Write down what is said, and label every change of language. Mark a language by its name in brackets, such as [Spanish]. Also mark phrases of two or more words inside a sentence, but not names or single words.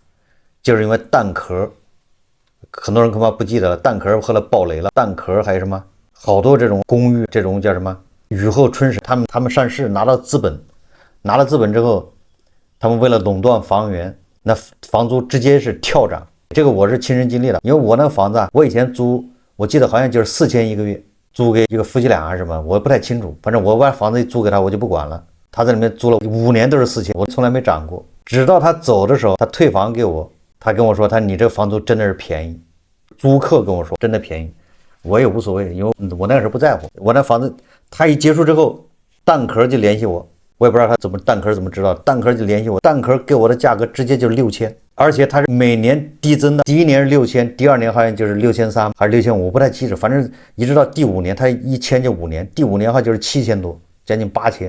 [Chinese] 就是因為蛋殼，很多人恐怕不記得了，蛋殼後來爆雷了，蛋殼還有什麼好多這種公寓，這種叫什麼雨后春筍，他们上市拿了資本之後，他們為了壟斷房源，那房租直接是跳漲。這個我是親身經歷的，因為我那個房子啊，我以前租，我記得好像就是4000一個月，租給一個夫妻倆還是什麼，我不太清楚，反正我把房子租給他，我就不管了。他在裡面租了5年都是4000，我從來沒涨過。直到他走的時候，他退房給我，他跟我說，你这个房租真的是便宜。租客跟我說真的便宜，我也無所謂，因為我那時候不在乎。我那房子他一結束之後，蛋殼就聯繫我，我也不知道他蛋殼怎麼知道，蛋殼就聯繫我，蛋殼給我的價格直接就是6000，而且他是每年遞增的，第一年是6000，第二年好像就是6300還是6500，我不太記得，反正一直到第5年，他一簽就5年，第5年的話就是7000多，將近8000。